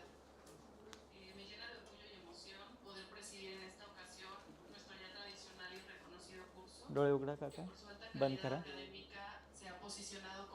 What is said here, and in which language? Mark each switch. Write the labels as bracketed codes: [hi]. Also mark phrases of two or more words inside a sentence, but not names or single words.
[es] Me llena de orgullo y emoción poder presidir en esta ocasión nuestro ya tradicional y reconocido curso, [mr] डोळे उघडा काका. [es] que por su alta [mr] बंद [es] calidad [mr] करा. [es] académica se ha posicionado